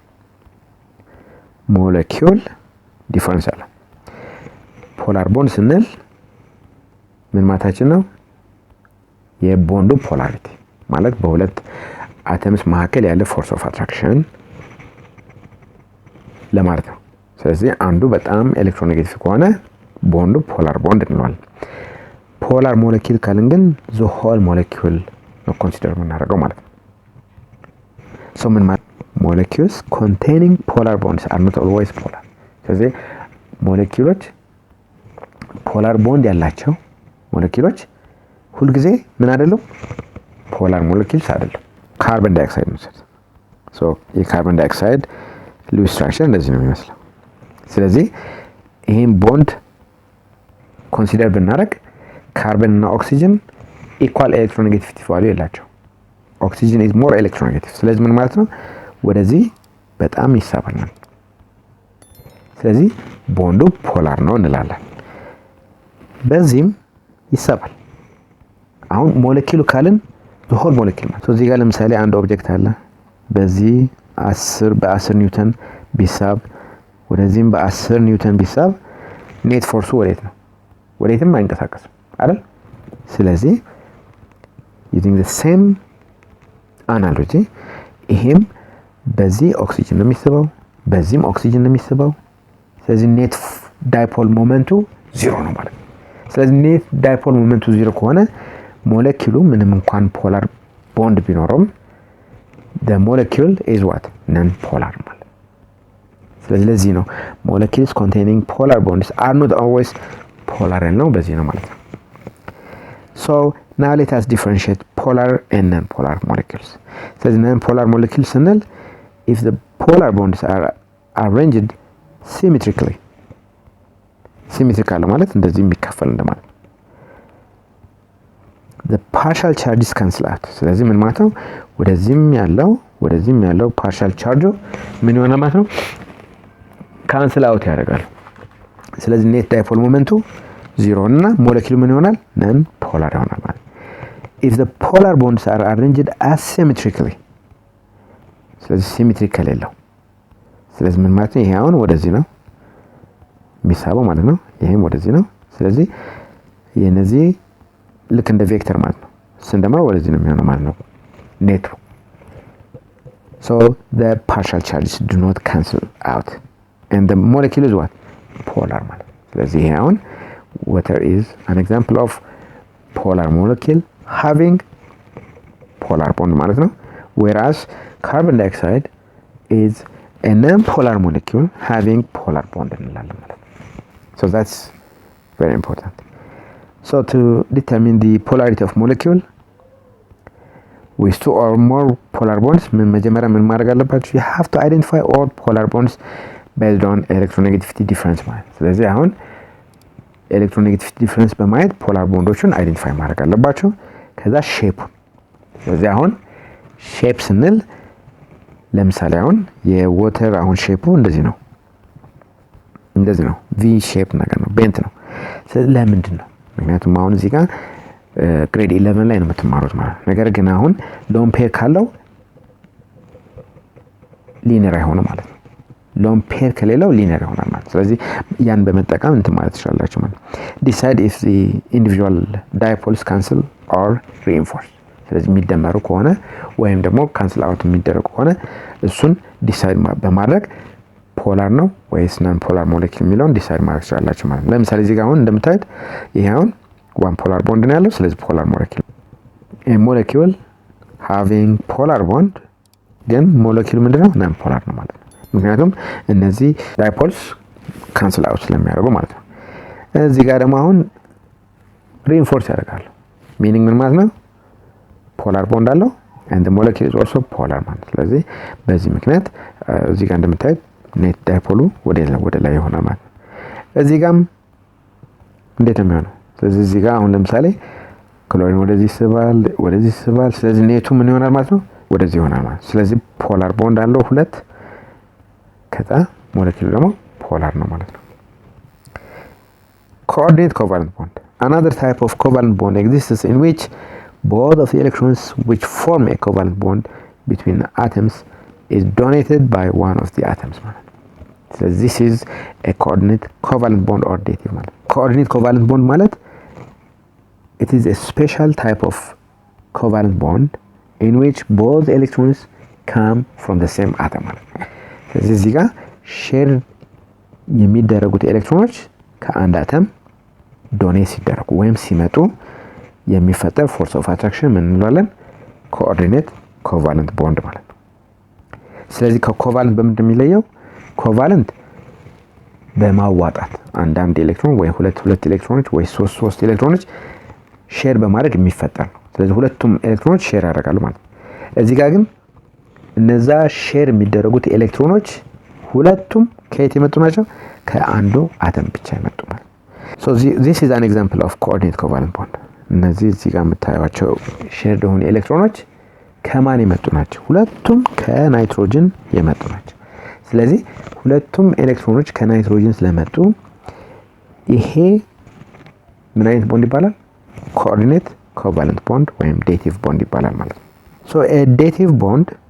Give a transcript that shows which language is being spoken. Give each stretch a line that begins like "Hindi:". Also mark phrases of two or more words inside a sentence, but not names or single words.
English: molecule difference
Amharic: አለ።
English: polar bond
Amharic: ስንል ምን ማለታችን ነው የቦንዱ ፖላሪቲ ማለት በሁለት አተምስ መካከል ያለ
English: force of attraction
Amharic: ለማለት ነው። ስለዚህ አንዱ በጣም ኤሌክትሮኔጋቲቭ ከሆነ ቦንዱ
English: polar bond
Amharic: እንለዋለን።
English: polar molecule
Amharic: ካልን ግን
English: the whole molecule
Amharic: ነው ኮንሲደር የምናደርገው ማለት ነው። so ምን ማለት
English: molecules containing polar bonds are not always polar
Amharic: ስለዚህ ሞለኪውሎች
English: polar bond
Amharic: ያላቸው ሞለኪውሎች ሁሉ ጊዜ ምን አይደለም
English: polar molecules
Amharic: አይደለም። ካርበን ዳይኦክሳይድ ነው so የካርበን ዳይኦክሳይድ
English: Lewis structure
Amharic: እንደዚህ ነው የሚመስለው። ስለዚህ ይሄን ቦንድ ኮንሲደር ብናደርግ ካርበን እና ኦክሲጅን
English: equal electronegativity value
Amharic: ያላቸው ኦክሲጅን
English: is more electronegative
Amharic: ስለዚህ ምን ማለት ነው ወደዚህ በጣም ይሳባል። ስለዚህ ቦንዱ ፖላር ነው እንላለን። በዚህም ይሳባል። አሁን ሞለኪውሉ ካልን
English: the whole molecule
Amharic: ማለት እዚህ ጋር ለምሳሌ አንድ ኦብጀክት አለ በዚህ 10 በ10 ኒውተን ቢሳብ ወደዚህም በ10 ኒውተን ቢሳብ ኔት ፎርሱ ወዴት ነው ወዴትም አይንቀሳቀስም አይደል? ስለዚህ
English: using the same analogy
Amharic: ይሄም በዚህ ኦክሲጅን ነው የሚስበው በዚህም ኦክሲጅን ነው የሚስበው ስለዚህ
English: net dipole
Amharic: ሞመንቱ 0 ነው ማለት ነው። ስለዚህ ኔት ዳይፖል ሞመንቱ 0 ከሆነ ሞለኪውሉ ምንም እንኳን ፖላር ቦንድ ቢኖርም
English: the molecule is what non polar
Amharic: ማለት ስለዚህ ለዚህ ነው
English: molecules containing polar bonds are not always polar
Amharic: ነው በዚህ ነው ማለት ነው
English: so now let us differentiate polar and non-polar molecules ስለዚህ non-polar molecules ስንል if the polar bonds are arranged symmetrically
Amharic: ማለት እንደዚህ የሚከፈል እንደማለት
English: the partial charges cancel out
Amharic: ስለዚህ ምን ማለት ነው ወደዚህም ያለው
English: partial charge
Amharic: ምን ይሆናል ማለት ነው
English: cancel out
Amharic: ያደርጋል ስለዚህ
English: net dipole
Amharic: momenቱ 0 እና molecule ምን ይሆናል
English: non polar
Amharic: ይሆናል ማለት
English: if the polar bonds are arranged asymmetrically
Amharic: ስለዚህ symmetrical የለው ስለዚህ ምን ማለት ነው ይሄ አሁን ወደዚህ ነው የሚሳበው ማለት ነው ይሄም ወደዚህ ነው ስለዚህ የነዚህ ልክ እንደ ቬክተር ማለት ነው ስንደምረው ወደዚህ ነው የሚሆነው ማለት ነው ኔቱ
English: so the partial charges do not cancel out and the molecule is what polar
Amharic: ማለት ስለዚህ ይሄ አሁን
English: water is an example of polar molecule having polar bond
Amharic: ማለት ነው
English: whereas carbon dioxide is a non-polar molecule having polar
Amharic: bond እንላለን ማለት
English: so that's very important so to determine the polarity of molecule with two or more polar bonds
Amharic: መጀመሪያ ምን ማድረግ አለባችሁ
English: you have to identify all polar bonds based on electronegativity difference
Amharic: ማለት ስለዚህ አሁን
English: electronegativity difference
Amharic: በማየት polar bondoችን identify ማድረግ አለባችሁ ከዛ ሼፕ ስለዚህ አሁን ሼፕ ስንል ለምሳሌ አሁን የዋተር አሁን ሼፑ እንደዚህ ነው
English: V shape
Amharic: ነገር ነው ቤንት ነው ስለዚህ ለምንድን ነው ምክንያቱም አሁን እዚህ ጋር ግሬድ 11 ላይ ነው የምትማሩት ማለት ነገር ግን አሁን
English: lone pair
Amharic: ካለው ሊኒየር አይሆንም ማለት ነው
English: lone pair
Amharic: ከሌለው ሊኒየር ይሆናል ማለት ስለዚህ ያን በመጠቀም እንትን ማለት ይችላልላችሁ ማለት
English: decide if the individual dipoles cancel or reinforce
Amharic: ስለዚህ የሚደመሩ ከሆነ ወይም ደግሞ
English: cancel out
Amharic: የሚደረጉ ከሆነ እሱን decide በማድረግ ፖላር ነው ወይስ
English: non polar molecule
Amharic: የሚለውን decide ማድረግ ይችላልላችሁ ማለት ለምሳሌ እዚህ ጋር አሁን እንደምታዩት ይሄ አሁን
English: one polar bond
Amharic: ነው ያለው ስለዚህ
English: polar molecule a molecule having polar bond
Amharic: ግን molecule ምንድነው
English: non polar
Amharic: ነው ማለት ነው ምክንያቱም እነዚህ
English: dipoles cancel out
Amharic: ስለሚያደርጉ ማለት ነው እዚህ ጋር ደግሞ አሁን reinforce ያደርጋሉ meaning ምን ማለት ነው
English: polar bond
Amharic: አለው
English: and the molecule is also polar
Amharic: ማለት ስለዚህ በዚህ ምክንያት እዚህ ጋር እንደምታዩት
English: net dipole
Amharic: ወደ ላይ ይሆናል ማለት እዚህ ጋርም እንዴት ነው የሚሆነው ስለዚህ እዚህ ጋር አሁን ለምሳሌ ክሎሪን ወደዚህ ስባል ስለዚህ ኔቱ ምን ይሆናል ማለት ነው ወደዚህ ይሆናል ማለት ስለዚህ ፖላር ቦንድ አለው ሁለት ከዛ ሞለኪሉ ደግሞ ፖላር ነው ማለት ነው
English: coordinate covalent bond another type of covalent bond exists in which both of the electrons which form a covalent bond between atoms is donated by one of the atoms ማለት so this is a coordinate covalent bond or dative ማለት coordinate covalent bond ማለት it is a special type of covalent bond in which both electrons come from the same atom
Amharic: ማለት ስለዚህ እዚህ ጋር ሼር የሚደረጉት ኤሌክትሮኖች ከአንድ አተም ዶኔት ሲደረጉ ወይም ሲመጡ የሚፈጠር
English: force of attraction
Amharic: ምን እንላለን
English: coordinate covalent bond
Amharic: ማለት ነው ስለዚህ ከኮቫለንት በምንድን የሚለየው ኮቫለንት በማዋጣት አንድ ኤሌክትሮን ወይ ሁለት ኤሌክትሮኖች ወይ ሶስት ኤሌክትሮኖች ሼር በማድረግ የሚፈጠር ነው ስለዚህ ሁለቱም ኤሌክትሮኖች ሼር ያደርጋሉ ማለት ነው እዚህ ጋር ግን እነዛ ሼር የሚደረጉት ኤሌክትሮኖች ሁለቱም ከየት የመጡ ናቸው ከአንዱ አተም ብቻ የመጡ ማለት
English: so this is an example of coordinate covalent bond
Amharic: እነዚህ እዚህ ጋር የምታዩዋቸው ሼር የሆኑ ኤሌክትሮኖች ከማን የመጡ ናቸው ሁለቱም ከናይትሮጅን የመጡ ናቸው ስለዚህ ሁለቱም ኤሌክትሮኖች ከናይትሮጅን ስለመጡ ይሄ ምን አይነት ቦንድ ይባላል
English: coordinate covalent bond
Amharic: ወይም
English: dative bond
Amharic: ይባላል ማለት ነው
English: so a dative bond